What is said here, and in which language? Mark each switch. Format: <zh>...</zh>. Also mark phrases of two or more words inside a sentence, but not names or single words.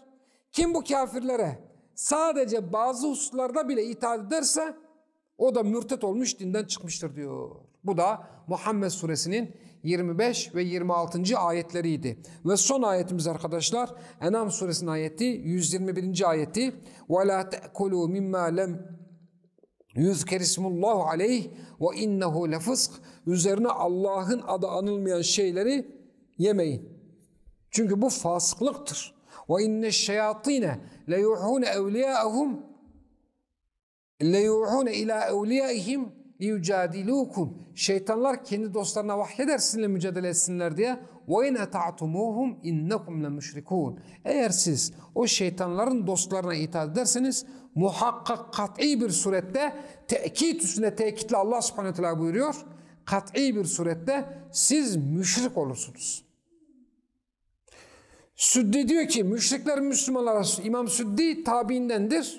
<tr>Kim bu kafirlere sadece bazı hususlarda bile itaat ederse o da mürtet olmuş, dinden çıkmıştır diyor. Bu da Muhammed suresinin 25 ve 26. ayetleriydi. Ve son ayetimiz arkadaşlar En'am suresinin ayeti 121.</tr> <ar>ayeti وَلَا تَأْكُلُوا مِمَّا لَمْ يُذْكَرِ اسْمُ اللّٰهُ عَلَيْهِ وَاِنَّهُ لَفِسْقٍ.</ar> <tr>Üzerine Allah'ın adı anılmayan şeyleri yemeyin. Çünkü bu fasıklıktır.</tr> <ar>وَاِنَّ الشَّيَاطِينَ لَيُوحُونَ اَوْلِيَاءَهُمْ لَيُوحُونَ اِلَى اَوْلِيَائِهِمْ لِيُجَادِلُوكُمْ.</ar> <tr>Şeytanlar kendi dostlarına vahyeder sizinle mücadele etsinler diye.</tr> <ar>وَاِنْ اَتَعْتُمُوهُمْ اِنَّكُمْ لَمُشْرِكُونَ.</ar> <tr>Eğer siz o şeytanların dostlarına itaat ederseniz muhakkak kat'i bir surette tekit üstüne tekitle Allah</tr> <ar>سبحانه تعالى</ar> <tr>buyuruyor. Kat'i bir surette siz müşrik olursunuz. Süddi diyor ki müşrikler Müslümanlara, İmam Süddi tabiindendir.</tr>